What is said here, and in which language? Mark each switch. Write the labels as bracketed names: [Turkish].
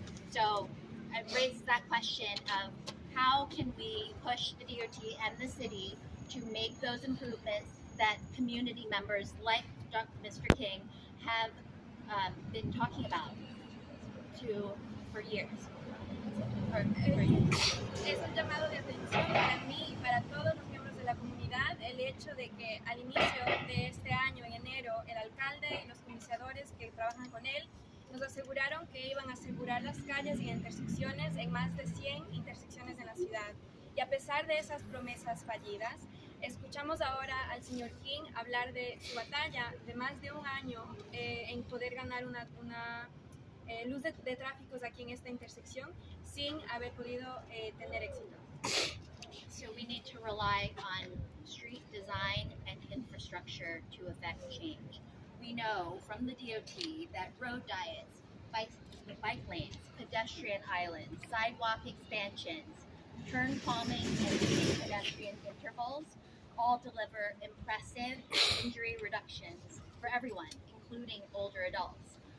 [English] So I raised that question of how can we push the DOT and the city to make those improvements that community members like Mr. King have been talking about for years. [Spanish] Es un llamado de atención para mí y para todos los miembros de la comunidad el hecho de que al inicio de este año, en enero, el alcalde y los comisionadores que trabajan con él nos aseguraron que iban a asegurar las calles y intersecciones en más de 100 intersecciones en la ciudad. Y a pesar de esas promesas fallidas, escuchamos ahora al señor King hablar de su batalla de más de un año en poder ganar una luz de tráficos aquí en esta intersección sin haber podido tener éxito. [English] So we need to rely on street design and infrastructure to affect change. We know from the DOT that road diets, bike lanes, pedestrian islands, sidewalk expansions, turn calming and leading pedestrian intervals all deliver impressive injury reductions for everyone, including older adults.